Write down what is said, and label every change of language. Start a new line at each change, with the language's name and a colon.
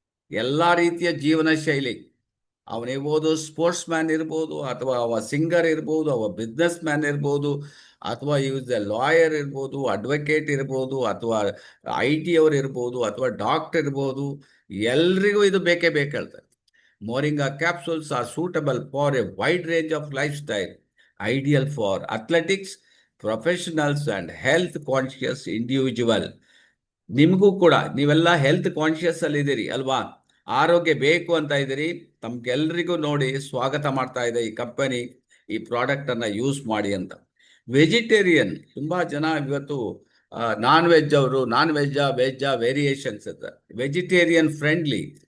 Kannada: ಎಲ್ಲಾ ರೀತಿಯ ಜೀವನ ಶೈಲಿ, ಅವನಿರ್ಬೋದು ಸ್ಪೋರ್ಟ್ಸ್ ಮ್ಯಾನ್ ಇರ್ಬೋದು, ಅಥವಾ ಅವ ಸಿಂಗರ್ ಇರ್ಬೋದು, ಅವ ಬಿಸ್ನೆಸ್ ಮ್ಯಾನ್ ಇರ್ಬೋದು, ಅಥವಾ ಯೂಸ್ ಎ ಲಾಯರ್ ಇರ್ಬೋದು, ಅಡ್ವೊಕೇಟ್ ಇರ್ಬೋದು, ಅಥವಾ IT ಅವ್ರು ಇರ್ಬೋದು, ಅಥವಾ ಡಾಕ್ಟರ್ ಇರ್ಬೋದು, ಎಲ್ರಿಗೂ ಇದು ಬೇಕೇ ಬೇಕು ಹೇಳ್ತಾರೆ.
English: Moringa capsules are suitable for a wide range of lifestyle, ideal for athletics, professionals and health conscious individual.
Kannada: ನಿಮಗೂ ಕೂಡ, ನೀವೆಲ್ಲ ಹೆಲ್ತ್ ಕಾನ್ಶಿಯಸ್ ಅಲ್ಲಿ ಇದ್ದೀರಿ ಅಲ್ವಾ, ಆರೋಗ್ಯ ಬೇಕು ಅಂತ ಇದ್ದೀರಿ, ತಮ್ಗೆಲ್ರಿಗೂ ನೋಡಿ ಸ್ವಾಗತ ಮಾಡ್ತಾ ಇದೆ ಈ ಕಂಪನಿ, ಈ ಪ್ರಾಡಕ್ಟ್ ಅನ್ನ ಯೂಸ್ ಮಾಡಿ ಅಂತ. ವೆಜಿಟೇರಿಯನ್ ತುಂಬಾ ಜನ ಇವತ್ತು ನಾನ್ ವೆಜ್ ಅವರು, ನಾನ್ ವೆಜ್ಜಾ ವೇರಿಯೇಷನ್ಸ್ ಅಂತ, ವೆಜಿಟೇರಿಯನ್ ಫ್ರೆಂಡ್ಲಿ.